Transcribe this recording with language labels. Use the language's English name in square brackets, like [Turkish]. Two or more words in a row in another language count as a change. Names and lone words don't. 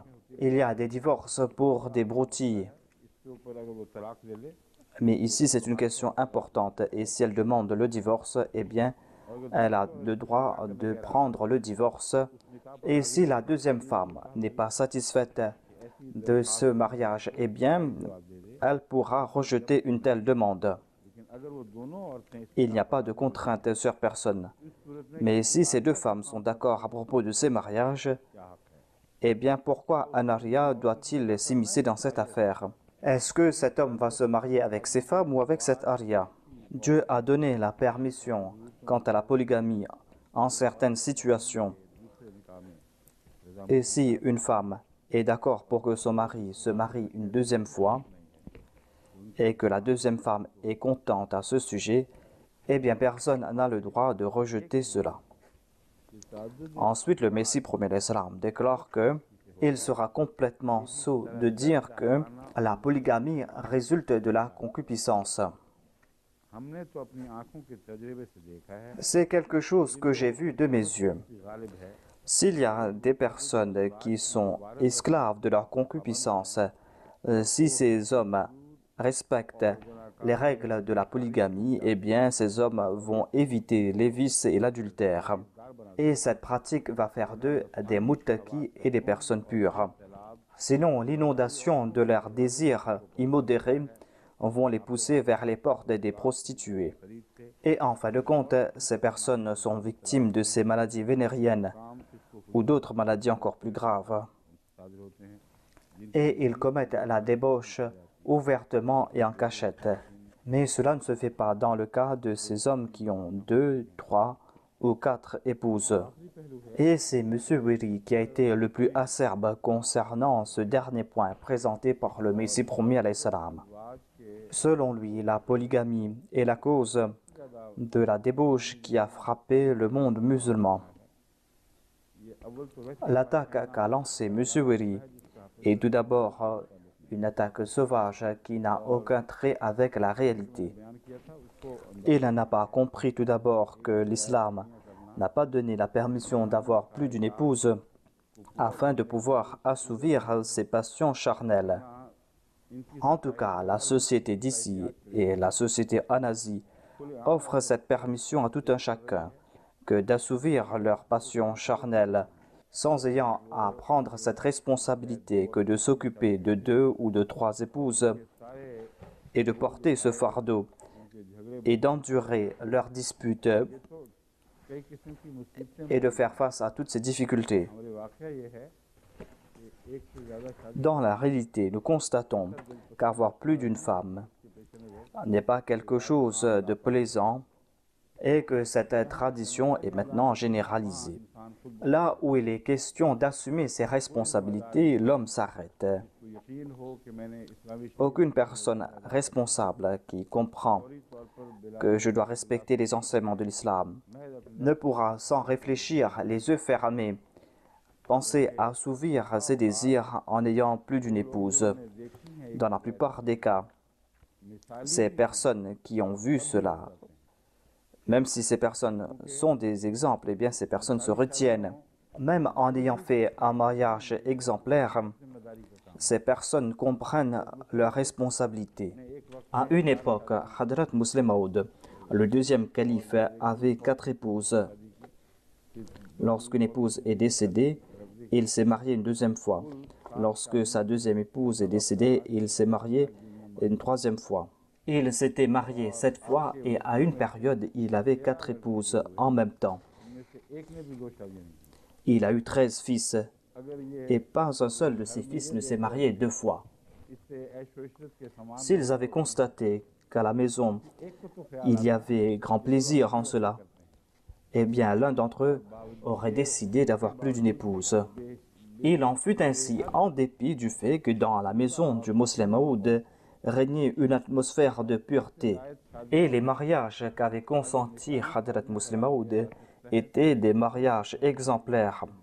[French] Il y a des divorces pour des broutilles, [Urdu] اس کے اوپر اگر وہ طلاق لے لے [French] mais ici c'est une question importante et si elle demande le divorce, eh bien elle a le droit de prendre le divorce. Et si la deuxième femme n'est pas satisfaite de ce mariage, eh bien elle pourra rejeter une telle demande. [Urdu] لیکن اگر وہ دونوں عورتیں اس [French] Il n'y a pas de contrainte sur personne. [Urdu] صورت میں [French] Mais si ces deux femmes sont d'accord à propos de ces mariages, [Urdu] کیا حق ہے [French] eh bien pourquoi un aria doit-il s'immiscer dans cette affaire? Est-ce que cet homme va se marier avec ses femmes ou avec cette aria? Dieu a donné la permission quant à la polygamie en certaines situations. [Urdu] دوسرے نکاح میں رضا [French] Et si une femme est d'accord pour que son mari se marie une deuxième fois et que la deuxième femme est contente à ce sujet, eh bien personne n'a le droit de rejeter cela. [Urdu] तअद्दुद [French] Ensuite, le Messie premier l'Islam déclare que Il sera complètement sot de dire que la polygamie résulte de la concupiscence. [Urdu] ہم نے تو اپنی آنکھوں کے تجربے سے دیکھا ہے [French] C'est quelque chose que j'ai vu de mes yeux. [Urdu] کہ غالب ہے [French] S'il y a des personnes qui sont esclaves de leur concupiscence, si ces hommes respectent les règles de la polygamie, eh bien ces hommes vont éviter les vices et l'adultère. Et cette pratique va faire d'eux des muttaqis et des personnes pures. Sinon, l'inondation de leurs désirs immodérés vont les pousser vers les portes des prostituées. Et en fin de compte, ces personnes sont victimes de ces maladies vénériennes ou d'autres maladies encore plus graves. [Urdu] ساجر ہوتے ہیں [French] Et ils commettent la débauche ouvertement et en cachette. Mais cela ne se fait pas dans le cas de ces hommes qui ont 2, 3 ou 4 épouses. Et c'est M. Wiri qui a été le plus acerbe concernant ce dernier point présenté par le Messie promis [Arabic] alayhi salam. [Urdu] آج کے [French] Selon lui, la polygamie est la cause de la débauche qui a frappé le monde musulman. [Urdu] یہ اول تو ویسے [French] L'attaque qu'a lancée M. Wiri est tout d'abord une attaque sauvage qui n'a aucun trait avec la réalité. [Urdu] بیان کیا تھا اس کو [French] Il n'a pas compris tout d'abord que l'islam n'a pas donné la permission d'avoir plus d'une épouse afin de pouvoir assouvir ses passions charnelles. [Urdu] इनकी [French] En tout cas, la société d'ici et la société en Asie offrent cette permission à tout un chacun que d'assouvir leurs passions charnelles sans ayant à prendre cette responsabilité que de s'occuper de 2 ou de 3 épouses [Urdu] सारे [French] et de porter ce fardeau [Urdu] ان کے جھگڑے [French] et d'endurer leurs disputes [Urdu] یہ تو کئی قسم کی مصیبتیں [French] et de faire face à toutes ces difficultés. [Urdu] ہمارے واقعہ یہ ہے کہ ایک سے زیادہ شادی [French] Dans la réalité, nous constatons qu'avoir plus d'une femme [Urdu] کے پیش نظر [French] n'est pas quelque chose de plaisant et que cette tradition est maintenant généralisée. [Urdu] انسان خود [French] Là où il est question d'assumer ses responsabilités, l'homme s'arrête. [Urdu] کو یقین ہو کہ میں نے اسلامی [French] Aucune personne responsable qui comprend [Urdu] شرعی طور پر بلا [French] que je dois respecter les enseignements de l'islam [Urdu] محض اپنی [French] ne pourra, sans réfléchir, les yeux fermés, penser à assouvir ses désirs en n'ayant plus d'une épouse. [Urdu] نے دیکھی ہے [French] Dans la plupart des cas, [Urdu] मिसाल [French] ces personnes qui ont vu cela, même si ces personnes sont des exemples, eh bien ces personnes se retiennent. Même en ayant fait un mariage exemplaire, [Urdu] ذمہ داری کا کام [French] ces personnes comprennent leurs responsabilités. [Urdu] ایک وقت [French] À une époque, Hadrat Muslim Maud, le deuxième calife, avait 4 épouses. Lorsqu'une épouse est décédée, il s'est marié une deuxième fois. Lorsque sa deuxième épouse est décédée, il s'est marié une troisième fois. Il s'était marié 7 fois et à une période, il avait 4 épouses en même temps. [Urdu] ان میں سے ایک نے بھی دو شادیاں نہیں [French] Il a eu 13 fils [Urdu] اگر یہ [French] et pas un seul de ses fils ne s'est marié 2 fois. [Urdu] اس سے عیش و عشرت کے سامان [French] S'ils avaient constaté qu'à la maison, [Urdu] ایک کو تو خیال [French] il y avait grand plaisir en cela, eh bien l'un d'entre eux aurait décidé d'avoir plus d'une épouse. Il en fut ainsi en dépit du fait que dans la maison du Muslim Maud régnait une atmosphère de pureté et les mariages qu'avait consentis Hadrat Muslim Maud étaient des mariages exemplaires.